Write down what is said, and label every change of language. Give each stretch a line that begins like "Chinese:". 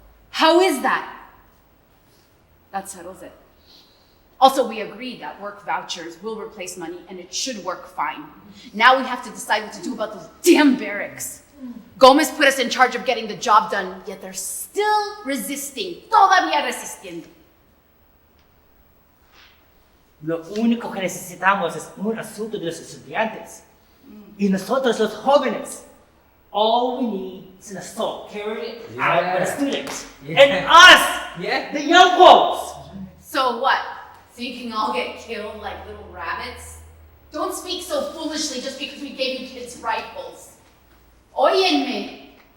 English: How is that? That settles it. Also, we agreed that work vouchers will replace money and it should work fine. Now we have to decide what to do about those damn barracks. Gomez put us in charge of getting the job done, yet they're still resisting.
Spanish: Todavía resistiendo. Lo único que necesitamos es un asunto de los estudiantes. Y nosotros los jóvenes.
English: All we need is an assault carried out by the students. And us, the young folks. So what? So you can all get killed like little rabbits? Don't speak so foolishly just because we gave you kids rifles.
Spanish: Óyenme.